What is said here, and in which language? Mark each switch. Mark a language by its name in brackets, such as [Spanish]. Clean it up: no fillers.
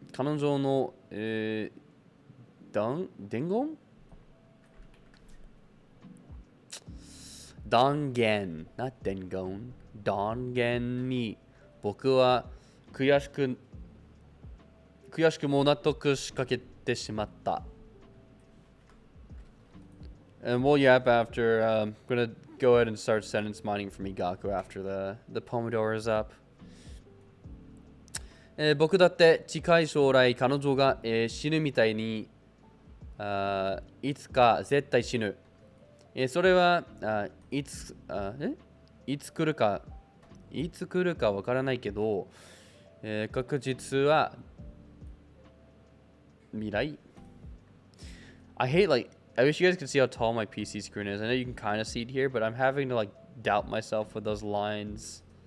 [Japanese] 彼女の、伝言断言、 [English] not [Japanese] 伝言、断言に僕は悔しくも納得しかけてしまった。 [English] And we'll yap after. I'm gonna go ahead and start sentence mining for Migaku after the Pomodoro is up. [Japanese] 僕だって近い将来彼女が、死ぬみたいにいつか絶対死ぬ。それはいつ来るかわからないけど、確実は未来。 [English] I wish you guys could see how tall my PC screen is. I know you can kind of see it here, but I'm having to doubt myself with those lines.